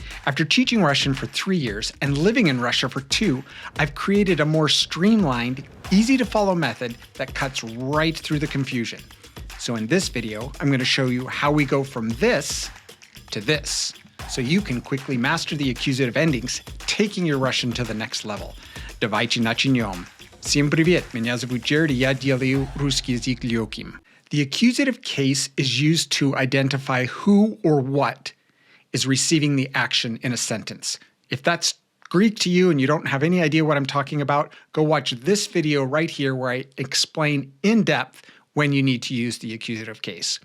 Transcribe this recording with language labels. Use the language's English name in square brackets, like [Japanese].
[English] After teaching Russian for 3 years and living in Russia for 2, I've created a more streamlined, easy-to-follow method that cuts right through the confusion. So in this video, I'm going to show you how we go from this to this, so you can quickly master the accusative endings, taking your Russian to the next level. [Russian] Давайте начнем. Всем привет, меня зовут Jared, и я делаю русский язык легким. [English] The accusative case is used to identify who or what is receiving the action in a sentence. If that's Greek to you and you don't have any idea what I'm talking about, go watch this video right here where I explain in depth when you need to use the accusative case.